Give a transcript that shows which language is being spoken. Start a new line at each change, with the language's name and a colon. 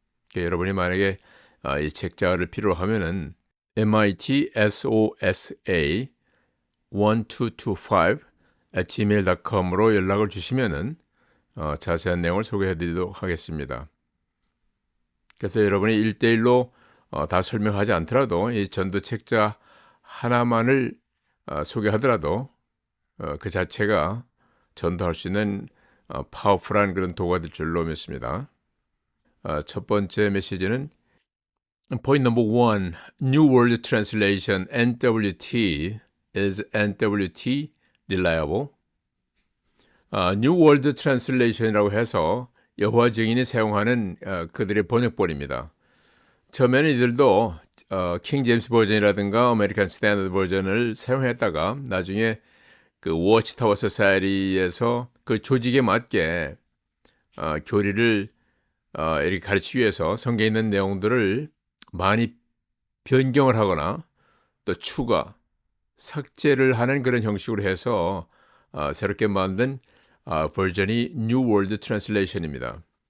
Korean: 그러니까 여러분이 만약에 이 책자를 필요로 하면은 mitsosa1225@gmail.com으로 연락을 주시면은 자세한 내용을 소개해 드리도록 하겠습니다. 그래서 여러분이 1대1로 다 설명하지 않더라도 이 전도 책자 하나만을 소개하더라도 그 자체가 전도할 수 있는 파워풀한 그런 도구가 될 줄로 믿습니다. 첫 번째 메시지는
English: Point number 1, New World Translation NWT is NWT reliable?
Korean: New World Translation이라고 해서 여호와 증인이 사용하는 그들의 번역본입니다. 처음에는 이들도 킹 제임스 버전이라든가 아메리칸 스탠더드 버전을 사용했다가 나중에 그 워치타워 소사이어티에서 그 조직에 맞게 교리를 이렇게 가르치기 위해서 성경에 있는 내용들을 많이 변경을 하거나 또 추가, 삭제를 하는 그런 형식으로 해서 새롭게 만든 버전이 New World Translation입니다.